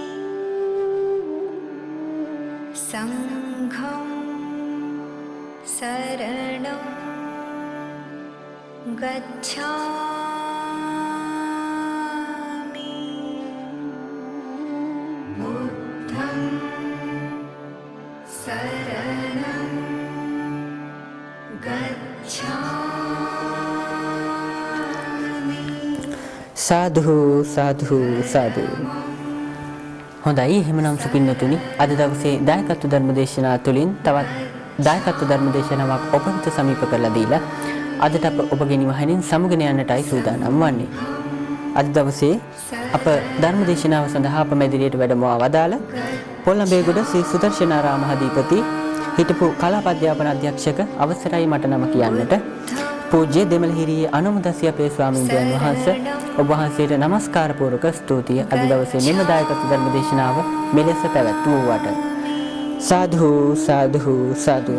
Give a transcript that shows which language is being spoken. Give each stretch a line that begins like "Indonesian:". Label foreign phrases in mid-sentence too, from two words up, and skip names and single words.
Pali: संघं शरणं गच्छामि बुद्धं शरणं गच्छामि
Sinhala: සාදු සාදු සාදු. හොඳයි එහෙමනම් සුපින්නතුනි අද දවසේ දායකත්ව ධර්මදේශනා තුළින් තවත් දායකත්ව ධර්මදේශනාවක් ඔබ වෙත සමීප කරලා දීලා අදට අප ඔබගේ නිවහනින් සමුගෙන යන්නටයි සූදානම් වන්නේ. අද දවසේ අප ධර්මදේශනාව සඳහා අප මැදිරියට වැඩමවා වදාළ පොළඹේගොඩ ශ්‍රී සුදර්ශනාරාම අධිපති හිටපු කලාප අධ්‍යාපන අධ්‍යක්ෂක අවසරයි මට නම කියන්නට පූජ්‍ය දෙමළහිරියේ අනුමදසිය අපේ ස්වාමීන් වහන්සේ ඔබ වහන්සේට নমස්කාර පූර්වක ස්තුතිය අද දවසේ මෙම දායකත්ව ධර්මදේශනාව මෙලෙස පැවැත්වුවාට සාදු සාදු සාදු.